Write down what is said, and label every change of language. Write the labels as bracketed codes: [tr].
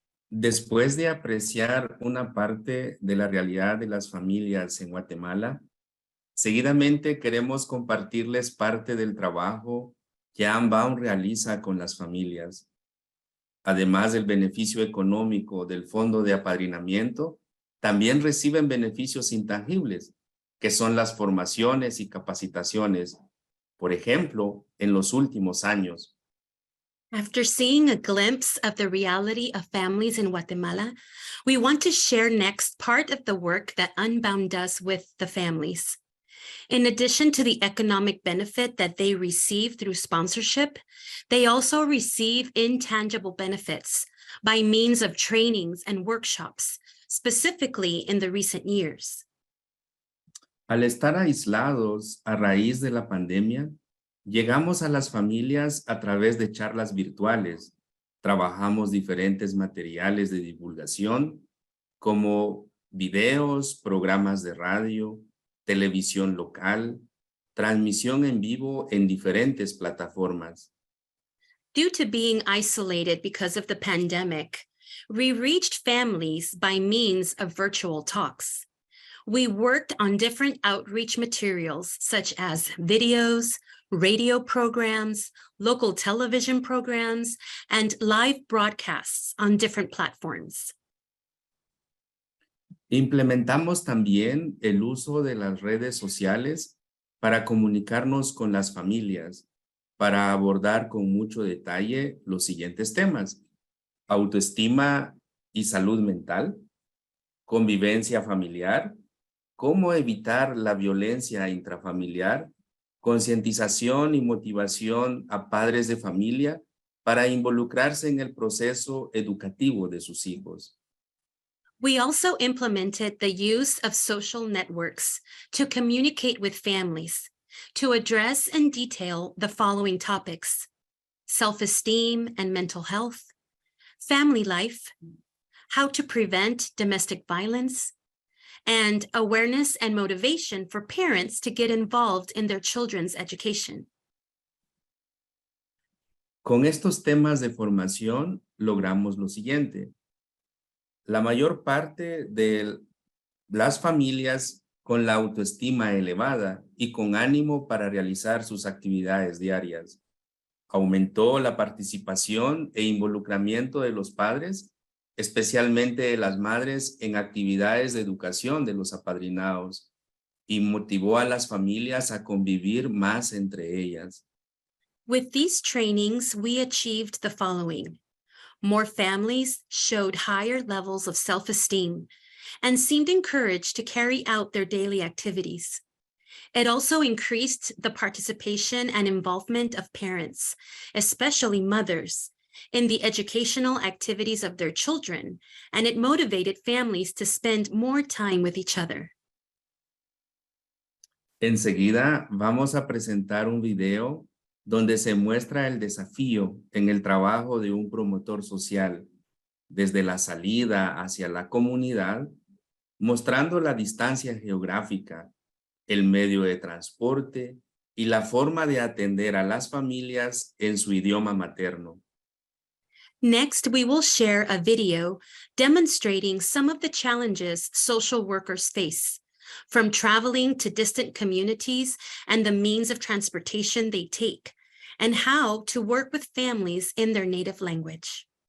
[es] Después de apreciar una parte de la realidad de las familias en Guatemala, seguidamente queremos compartirles parte del trabajo que Unbound realiza con las familias. Además del beneficio económico del fondo de apadrinamiento, también reciben beneficios intangibles, que son las formaciones y capacitaciones, por ejemplo, en los últimos años. [en] After seeing a glimpse of the reality of families in Guatemala, we want to share next part of the work that Unbound does with the families. In addition to the economic benefit that they receive through sponsorship, they also receive intangible benefits by means of trainings and workshops, specifically in the recent years. [es] Al estar aislados a raíz de la pandemia, llegamos a las familias a través de charlas virtuales. Trabajamos diferentes materiales de divulgación como videos, programas de radio, televisión local, transmisión en vivo en diferentes plataformas. [en] Due to being isolated because of the pandemic, we reached families by means of virtual talks. We worked on different outreach materials such as videos, radio programs, local television programs, and live broadcasts on different platforms. [es] Implementamos también el uso de las redes sociales para comunicarnos con las familias, para abordar con mucho detalle los siguientes temas: autoestima y salud mental, convivencia familiar, cómo evitar la violencia intrafamiliar, concientización y motivación a padres de familia para involucrarse en el proceso educativo de sus hijos. [en] We also implemented the use of social networks to communicate with families, to address and detail the following topics: self-esteem and mental health, family life, how to prevent domestic violence, and awareness and motivation for parents to get involved in their children's education. [es] Con estos temas de formación logramos lo siguiente: la mayor parte de las familias con la autoestima elevada y con ánimo para realizar sus actividades diarias. Aumentó la participación e involucramiento de los padres, especialmente de las madres, en actividades de educación de los apadrinados, y motivó a las familias a convivir más entre ellas. [en] With these trainings, we achieved the following. More families showed higher levels of self-esteem and seemed encouraged to carry out their daily activities. It also increased the participation and involvement of parents, especially mothers, in the educational activities of their children, and it motivated families to spend more time with each other. [es] Enseguida vamos a presentar un video donde se muestra el desafío en el trabajo de un promotor social, desde la salida hacia la comunidad, mostrando la distancia geográfica, el medio de transporte y la forma de atender a las familias en su idioma materno. [en] Next, we will share a video demonstrating some of the challenges social workers face, from traveling to distant communities and the means of transportation they take, and how to work with families in their native language.